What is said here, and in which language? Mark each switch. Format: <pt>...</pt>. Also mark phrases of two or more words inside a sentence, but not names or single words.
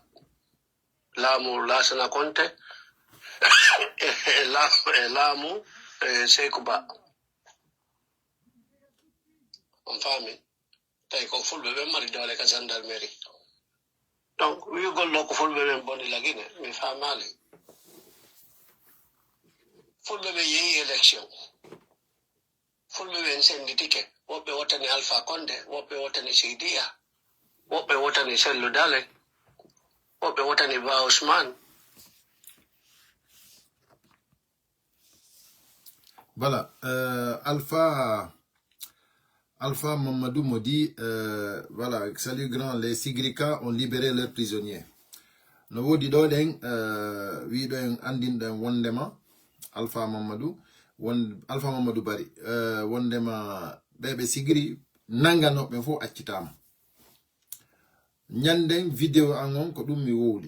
<ff>Laamu Lassana Conté laamu Sékou Ba. on fami tay ko fulbe be mari dole ka gendarmerie donc wi gollo ko fulbe be boni lagine mi famali fulbe be yi election fulbe be sendi ticket wobe wotani Alpha Conde wobe wotani Sidia wobe wotani Sellu Dale wobe wotani Ba Ousmane.</ff> <fr>Voilà, Alpha Mamadou me dit, voilà, salut grand, les Sigrika ont libéré leurs prisonniers.</fr> <ff>No wodi do den wi do en andin den wondema Alpha Mamadou Bari wondema bebe Sigri nangano be fo accitama. Nyanden vidéo angon ko dum mi wowli.</ff>